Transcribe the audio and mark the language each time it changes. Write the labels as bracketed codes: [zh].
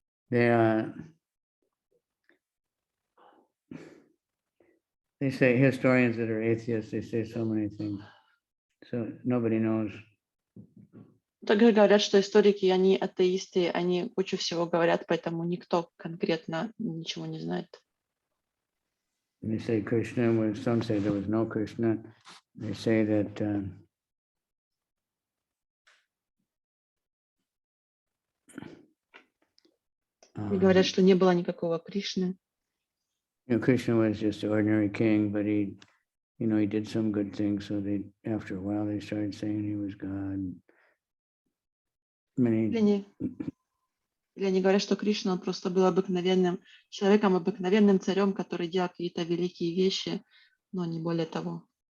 [en] They say historians that are atheists, they say so many things. So nobody knows. [ru] Также говорят, что историки, они атеисты, они кучу всего говорят, поэтому никто конкретно ничего не знает. [en] They say Krishna was, some say there was no Krishna. They say that [ru] И говорят, что не было никакого Кришны. [en] you know, Krishna was just an ordinary king, but he did some good things. So after a while, they started saying he was God. [ru] Или они говорят, что Кришна, он просто был обыкновенным человеком, обыкновенным царем, который делал какие-то великие вещи, но не более того.